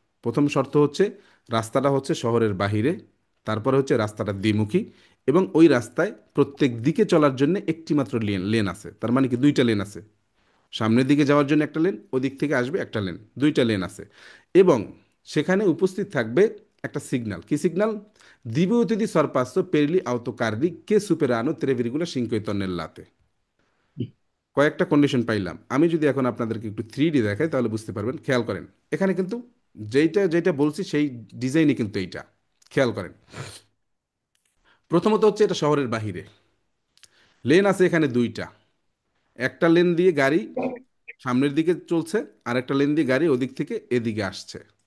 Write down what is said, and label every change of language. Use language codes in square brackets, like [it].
[bn] প্রথম শর্ত হচ্ছে রাস্তাটা হচ্ছে শহরের বাহিরে, তারপরে হচ্ছে রাস্তাটা দ্বিমুখী, এবং ওই রাস্তায় প্রত্যেক দিকে চলার জন্য একটি মাত্র লেন লেন আছে। তার মানে কি দুইটা লেন আছে, সামনের দিকে যাওয়ার জন্য একটা লেন, ওদিক থেকে আসবে একটা লেন, দুইটা লেন আছে। এবং সেখানে উপস্থিত থাকবে একটা সিগন্যাল। কি signal? [it] Divenuti di sorpasso per gli autocarri che superano 3,5 tonnellate। [bn] কয়েকটা কন্ডিশন পাইলাম, আমি যদি এখন আপনাদেরকে একটু 3D দেখাই তাহলে বুঝতে পারবেন। খেয়াল করেন, এখানে কিন্তু যেইটা যেটা বলছি সেই ডিজাইনই কিন্তু এইটা। খেয়াল করেন, প্রথমত হচ্ছে এটা শহরের বাহিরে, লেন আছে এখানে দুইটা, একটা লেন দিয়ে গাড়ি সামনের দিকে চলছে, আর একটা লেন দিয়ে গাড়ি ওদিক থেকে এদিকে আসছে।